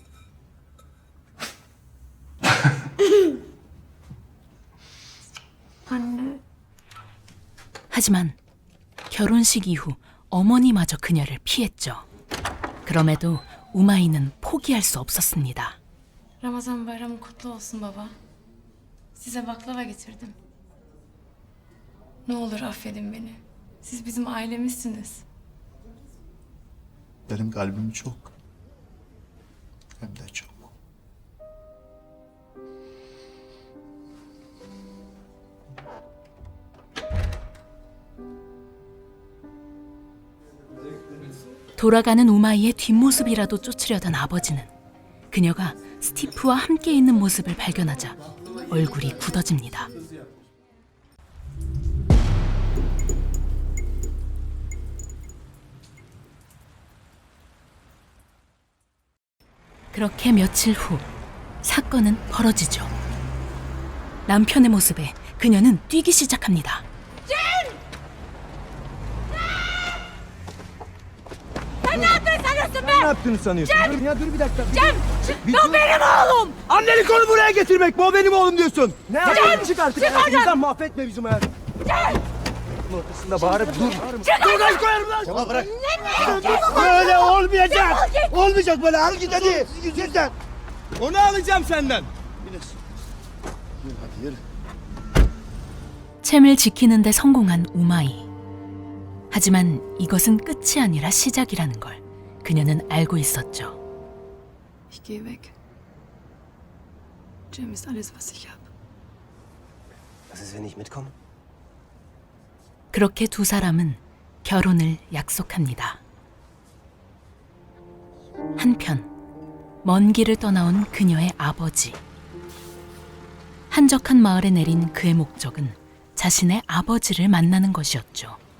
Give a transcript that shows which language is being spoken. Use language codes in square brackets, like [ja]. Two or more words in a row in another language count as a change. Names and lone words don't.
[ko] 하지만 결혼식 이후 어머니마저 그녀를 피했죠. 그럼에도 우마이는 포기할 수 없었습니다. [tr] Ramazan bayramı kutlu olsun baba. Size baklava getirdim. Ne olur affedin beni. Siz bizim ailemizsiniz. Benim kalbim çok. Hem de çok. [ko] 돌아가는 우마이의 뒷모습이라도 쫓으려던 아버지는 그녀가 스티프와 함께 있는 모습을 발견하자 얼굴이 굳어집니다. 그렇게 며칠 후 사건은 벌어지죠. 남편의 모습에 그녀는 뛰기 시작합니다. [tr] Ne yaptığını sanıyorsun? Dur ya dur bir dakika. Cem! O benim oğlum! Annelik onu buraya getirmek mi? O benim oğlum diyorsun. Ne yapıyorsun? Çık artık. Çık oradan! Sen mahvetme bizim hayatı. Ortasında bağırıp dur. Buradan koyarım lan. Tamam bırak. Böyle olmayacak. Olmayacak böyle. Al git hadi. Git sen. Onu alacağım senden. Hadi yürü. [ko] 챔을 지키는 데 성공한 우마이. 하지만 이것은 끝이 아니라 시작이라는 걸 그녀는 알고 있었죠. [de] Ich gehe weg. Jim ist alles, was ich habe. Was ist, wenn ich mitkomme? [ko] 그렇게 두 사람은 결혼을 약속합니다. 한편 먼 길을 떠나온 그녀의 아버지. 한적한 마을에 내린 그의 목적은 자신의 아버지를 만나는 것이었죠.